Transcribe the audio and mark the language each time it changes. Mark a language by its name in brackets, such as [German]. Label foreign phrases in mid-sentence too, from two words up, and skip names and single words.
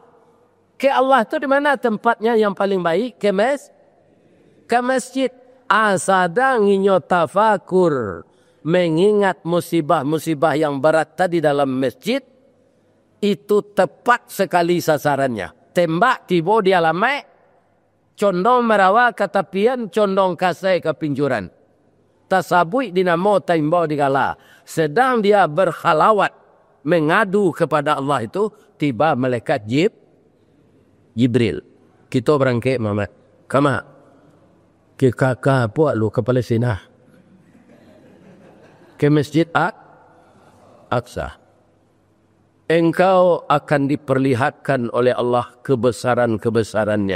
[Indonesian] Ke Allah itu di mana tempatnya yang paling baik? Ke masjid. Sedang inyo tafakur, mengingat musibah-musibah yang berat tadi dalam masjid, itu tepat sekali sasarannya. [Minangkabau] Tembak tiba dia lamai, condong merawa ke tepian, condong kasai ke pinjuran. Tasabui dinamo taimbau digala. [Indonesian] Sedang dia berkhalawat mengadu kepada Allah itu, tiba malaikat Jibril. Kita berangkat Muhammad. [Minangkabau] Kama. Ke kakak puak lu ke Palestina. [Indonesian] Ke Masjid Aqsa. Engkau akan diperlihatkan oleh Allah kebesaran-kebesarannya.